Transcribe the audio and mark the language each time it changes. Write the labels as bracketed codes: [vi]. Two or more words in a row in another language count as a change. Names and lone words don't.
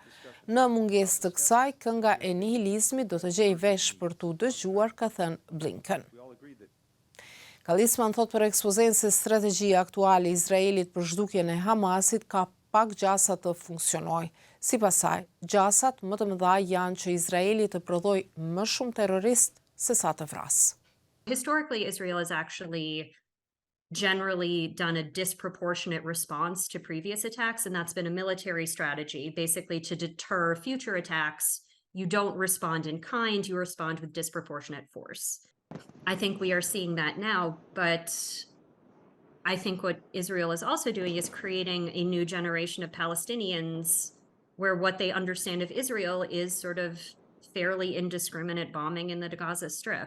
[sq] Në mungesë të kësaj, kënga e nihilizmit do të gjejë vesh për t'u dëgjuar, ka thënë Blinken. Kalisman thot për ekspozen se strategjia aktuale e Izraelit për zhdukjen e Hamasit ka pak gjasa të funksionojë. Sipas saj, gjasat më të mëdha janë që Izraeli të prodhoj më shumë terrorist se sa të vrasë. [en] Historically, Israel has actually generally done a disproportionate response to previous attacks, and that's been a military strategy, basically to deter future attacks. You don't respond in kind, you respond with disproportionate force. I think we are seeing that now, but I think what Israel is also doing is creating a new generation of Palestinians where what they understand of Israel is sort of fairly indiscriminate bombing in the Gaza Strip.